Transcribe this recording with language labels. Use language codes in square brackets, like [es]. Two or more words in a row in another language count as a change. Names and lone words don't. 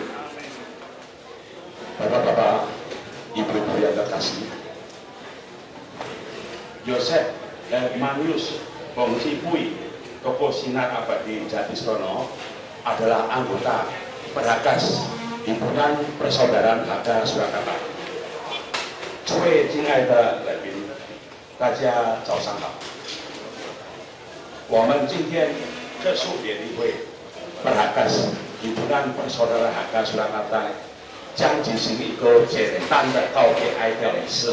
[id] Bapak-bapak, ibu-ibu yang terkasih, Yosef dan Manius Bongsi Pui, Toko Sinar Abadi Jatisono adalah anggota Perakas Himpunan Persaudaraan Hakka Surakarta. [zh] 诸位敬爱的来宾，大家早上好。我们今天特殊典礼会 Perakas Himpunan Persaudaraan Hakka Surakarta 将进行一个简单的告别哀悼仪式。